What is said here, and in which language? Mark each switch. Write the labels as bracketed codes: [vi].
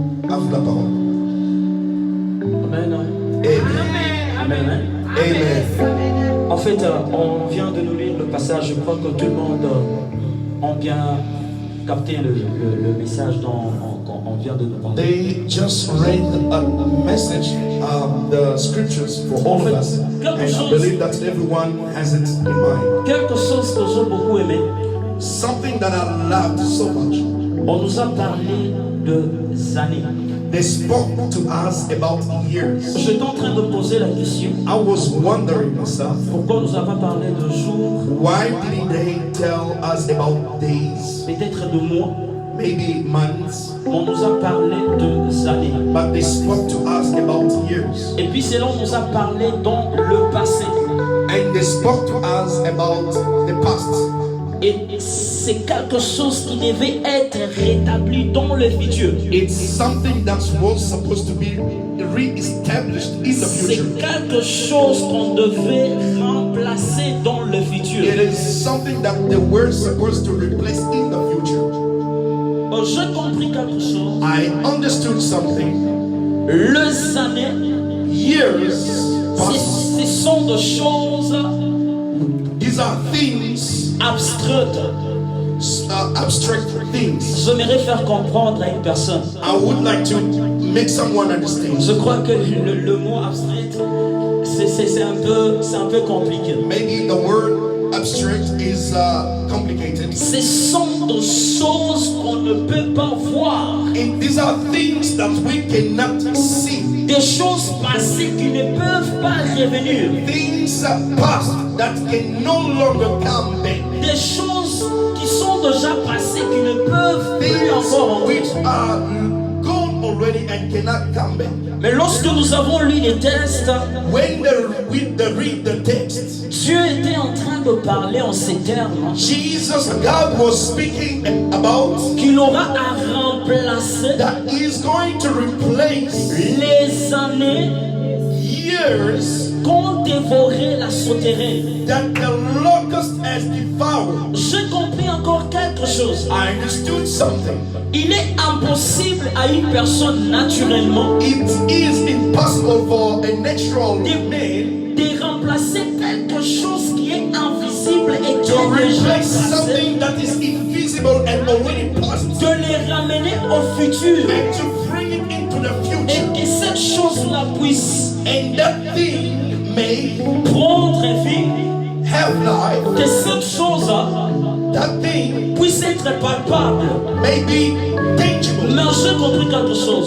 [fr] À vous la parole. Amen. Amen. Amen. Amen. En fait, on vient de nous lire le passage. Je crois que tout le monde a bien capté le message dont on vient de nous parler. [en] They just read a message of the scriptures for all of us. And I believe that everyone has it in mind. [fr] Quelque chose que j'ai beaucoup aimé. [en] Something that I loved so much. [fr] On nous a parlé de années. [en] They spoke to us about years. [fr] J'étais en train de poser la question. [en] I was wondering myself, [fr] Pourquoi nous avons parlé de jours, [en] why didn't they tell us about days, [fr] peut-être de mois, [en] maybe months, [fr] on nous a parlé de années. [en] but they spoke to us about years. [fr] Et puis c'est là on nous a parlé dans le passé. [en] And they spoke to us about the past. [fr] Et c'est quelque chose qui devait être rétabli dans le futur. [en] It's something that was supposed to be re-established in the [fr] C'est [en] future. [fr] quelque chose qu'on devait remplacer dans le futur. [en] It is something that they were supposed to replace in the future. [fr] J'ai compris quelque chose. [en] I understood something. [fr] Les années, [en] Years passed. [fr] ce sont des choses [en] These are things, [fr] abstraites. [en] abstract things. [fr] J'aimerais faire comprendre à une personne. [en] I would like to make someone understand. [fr] Je crois que le mot abstrait, c'est un peu compliqué. [en] Maybe the word abstract is complicated. [fr] Ce sont des choses qu'on ne peut pas voir. [en] And these are things that we cannot see. [fr] Des choses passées qui ne peuvent pas revenir. [en] Things past that can no longer come back. [fr] Des choses qui sont déjà passées qui ne peuvent plus [en] Things [fr] encore [en] which [fr] entrer. [en] are gone already and cannot come back. [fr] Mais lorsque nous avons lu les textes, [en] When they read the text, [fr] Dieu était en train de parler en ces termes. [en] Jesus, God was speaking about [fr] Qu'il aura à remplacer [en] that He's going to replace [fr] les années [en] years [fr] qu'ont dévoré la sauterelle. [en] that the locust has devoured. [fr] J'ai compris encore quelque chose. [en] I understood something. [fr] Il est impossible à une personne naturellement [en] It is impossible for a natural man [fr] de remplacer quelque chose qui est invisible et qui [en] to [fr] est déjà [en] replace [fr] passé, [en] something that is invisible and already past, [fr] de les ramener au futur [en] and to bring it into the [fr] et [en] future, [fr] que cette chose-là puisse [en] and that thing may [fr] prendre vie, [en] have life, [fr] que cette chose-là [en] that thing [fr] puisse être palpable. [en] may be tangible. [fr] Mais j'ai compris quelque chose.